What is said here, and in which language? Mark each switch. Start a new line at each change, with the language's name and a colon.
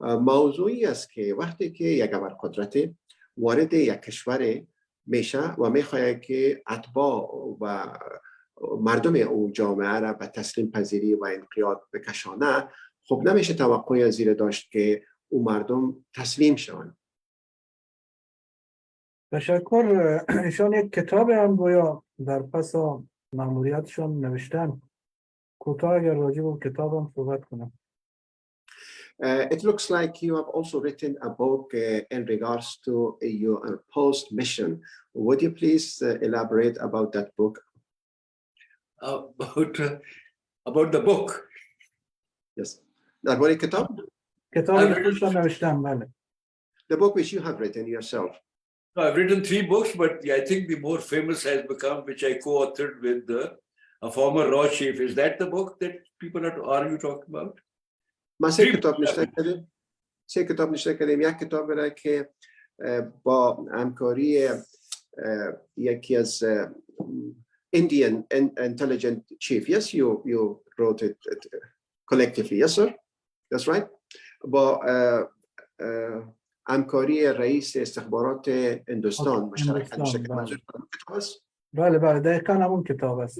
Persian: موضوعی است که وقتی که یک ابرقدرت وارد یک کشور میشه و میخواد که اتباع و مردم او جامعه را به تسلیم پذیری و انقیاد بکشانه، خب نمیشه توقعی از زیر داشت که او مردم تسلیم شوند. تشکر. ایشان یک کتاب هم گویا در پس مأموریتشان نوشتن. کوتاه اگر راجع به کتاب هم صحبت کنم.
English: It looks like you have also written a book in regards to your post-mission. Would you please elaborate about that book? About the book? Yes.
Persian: درباره کتاب؟ کتابی که خودشان نوشتن، بله.
English: The book which you have written yourself. I've written 3 books, but I think the more famous has become, which I co-authored with a former Raw chief. Is that the book that people are you talking about?
Persian: ما 3 کتاب نشته کردیم. 3 کتاب نشته کردیم. یک کتاب را که با همکاری یکی از
English: Indian intelligence chief. Yes, you wrote it collectively. Yes, sir. That's right.
Persian: با همکاری رئیس استخبارات هندوستان مشترک نوشته کردیم. بله بله، دقیقاً همون کتاب است.